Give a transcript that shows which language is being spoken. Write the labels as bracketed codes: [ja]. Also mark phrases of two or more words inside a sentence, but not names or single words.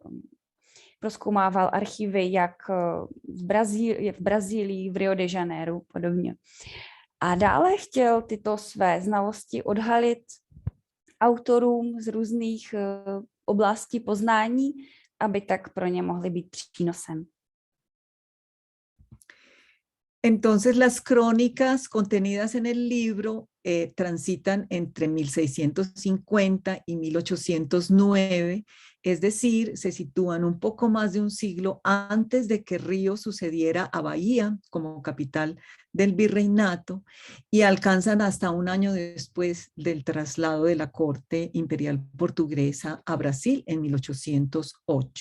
[cs] Prozkoumával archívy jak v Brazílii, v Rio de Janeiro podobně. A dále chtěl tyto své znalosti odhalit autorům z různých oblastí poznání, aby tak pro ně mohly být přínosem. [es] Entonces, las crónicas contenidas en el libro transitan entre 1650 y 1809, es decir, se sitúan un poco más de un siglo antes de que Río sucediera a Bahía como capital del virreinato y alcanzan hasta un año después del traslado de la corte imperial portuguesa a Brasil en 1808.